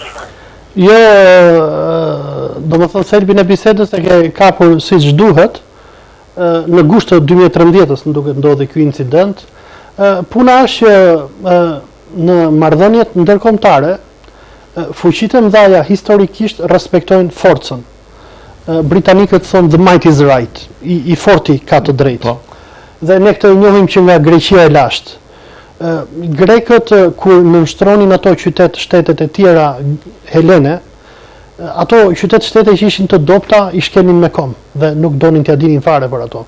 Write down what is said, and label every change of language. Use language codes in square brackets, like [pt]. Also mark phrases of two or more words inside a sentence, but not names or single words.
[sq] Jo, do më thënë thelbin e bisedës e ke kapur si që duhet, në gusht të 2013-ës në duke ndodhi ky incident. Puna është që në marrëdhëniet ndërkombëtare, fuqitë e mëdha historikisht respektojnë forcën. Britanikët thonë [en] the might is right, [sq] i forti ka të drejtë. Dhe ne këtë njohim që nga Greqia e lashtë. Grekët kur nënshtronin ato shtetet e tjera helene, ato shtete që ishin të dopta i shkelnin me kom dhe nuk donin t'ia dinin fare për ato.